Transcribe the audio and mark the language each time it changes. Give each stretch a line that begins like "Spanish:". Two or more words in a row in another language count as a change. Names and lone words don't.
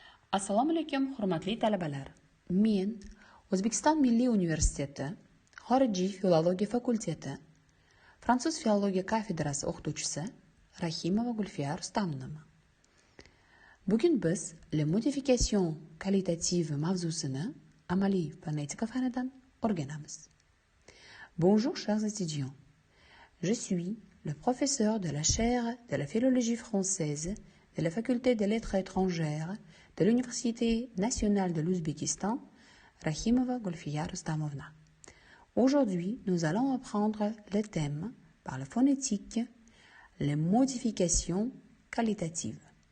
Uzbek: Assalomu alaykum, hurmatli talabalar. Men O'zbekiston Milliy universiteti xorijiy filologiya fakulteti Fransuz filologiya kafedrasi o'qituvchisi Rahimova Gulfiya Rustamovanman. Bugun biz
French: la modification qualitative
Uzbek: mavzusini amaliy fonetika fanidan o'rganamiz.
French: Bonjour chers étudiants. Je suis le professeur de la chaire de la philologie française de la faculté des lettres étrangères de l'Université nationale de l'Ouzbékistan, Rahimova Gulfiya Rustamovna. Aujourd'hui, nous allons apprendre le thème par la phonétique, les modifications qualitatives.